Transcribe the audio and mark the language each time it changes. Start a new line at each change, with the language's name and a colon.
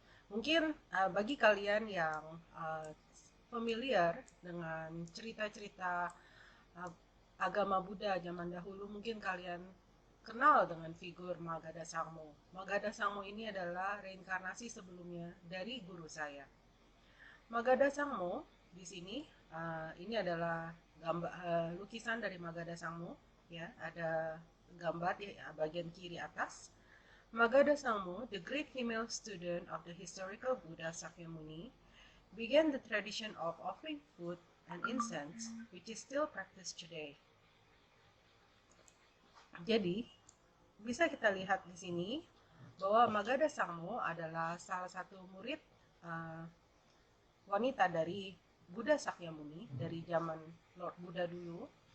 Indonesian: Mungkin bagi kalian yang familiar dengan cerita-cerita uh, agama Buddha zaman dahulu, mungkin kalian kenal dengan figur Magadha Sangmo. Magadha Sangmo ini adalah reinkarnasi sebelumnya dari guru saya. Magadha Sangmo di sini ini adalah lukisan dari Magadha Sangmo, ya, ada gambar di bagian kiri atas.
English: Magadha Sangmo, the great female student of the historical Buddha Sakyamuni, began the tradition of offering food and incense, which is still practiced today.
Indonesian: Jadi, bisa kita lihat di sini bahwa Magadha Sangmo adalah salah satu murid uh, wanita dari Buddha Sakyamuni dari zaman Lord Buddha dulu,